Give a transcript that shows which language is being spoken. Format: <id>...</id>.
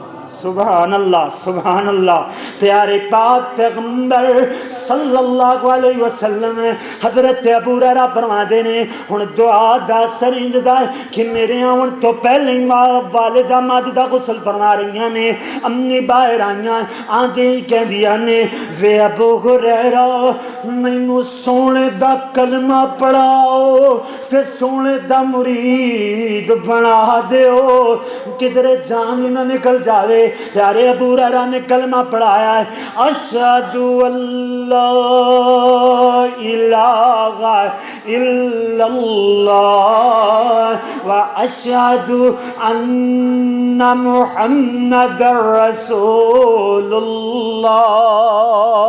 <pa>سبحان اللہ سبحان اللہ. پیارے پاک پیغمبر صلی اللہ علیہ وسلم حضرت ابو ہریرہ فرما دینے ہن دعا دا سرند دا کہ میرے آن تو پہلے والدہ ماجدہ غسل فرما رہی نے. امی باہر آئیاں آدھے ہی کہہ دیا نے وے ابو ہریرہ مینوں سونے دا کلمہ پڑھاؤ تے سونے دا مرید بنا دیو، کدھر جان نہ نکل جاوے. پیارے ابو ہریرہ نے کلمہ پڑھایا ہے</pa> <ar>اشہد اللہ الہ الا اللہ و اشہد ان محمد رسول اللہ.</ar>